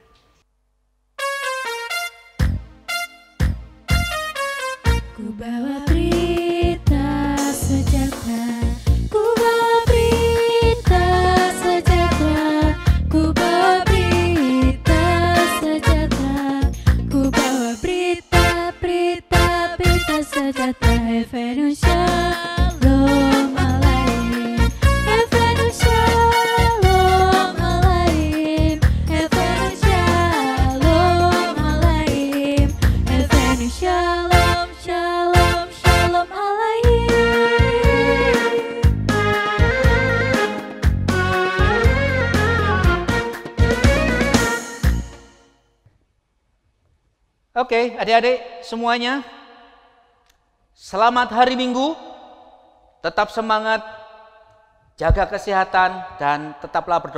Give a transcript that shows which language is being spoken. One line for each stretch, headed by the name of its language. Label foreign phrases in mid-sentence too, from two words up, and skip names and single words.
Indonesian: Ku bawa berita sejahtera, ku bawa berita sejahtera, ku bawa berita sejahtera, ku bawa berita sejahtera.
Hebrew: הבאנו שלום עליכם, הבאנו שלום עליכם, הבאנו שלום עליכם, הבאנו שלום, שלום, שלום עליכם.
Indonesian: Oke, adik-adik semuanya, selamat hari Minggu, tetap semangat, jaga kesehatan, dan tetaplah berdoa.